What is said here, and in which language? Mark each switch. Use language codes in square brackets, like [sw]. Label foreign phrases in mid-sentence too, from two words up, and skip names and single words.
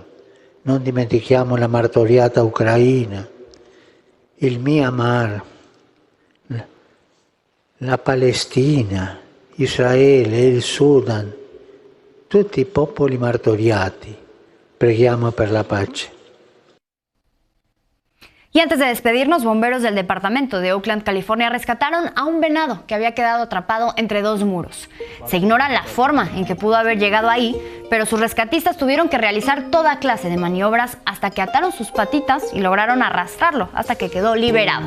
[it] Non dimentichiamo la martoriata Ucraina, il Myanmar, la Palestina, Israele, il Sudan, tutti i popoli martoriati. Preghiamo per la pace. [es] Y antes de despedirnos, bomberos del departamento de Oakland, California, rescataron a un venado que había quedado atrapado entre 2 muros. Se ignora la forma en que pudo haber llegado ahí, pero sus rescatistas tuvieron que realizar toda clase de maniobras hasta que ataron sus patitas y lograron arrastrarlo hasta que quedó liberado.